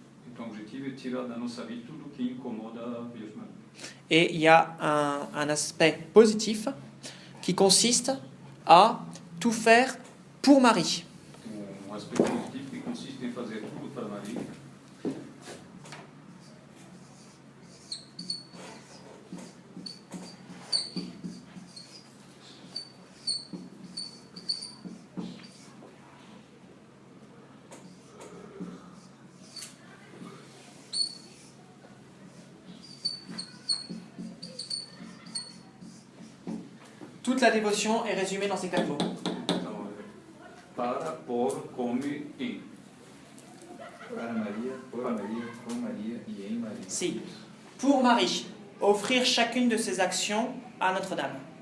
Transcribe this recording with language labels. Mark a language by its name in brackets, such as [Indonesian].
[Portuguese] Então, o objetivo é tirar da nossa vida tudo que incomoda a Virgem Maria. [French] Et il y a un aspect positif qui consiste à tout faire pour Marie. [Portuguese] Um aspecto positivo que consiste em fazer tudo para Maria. [French] Toute la dévotion est résumée dans ces 4 mots. [Portuguese] Então, para, por, come, em. Para Maria, por Maria, com Maria e em Maria. [French] Si. Pour Marie, offrir chacune de ses actions à Notre-Dame.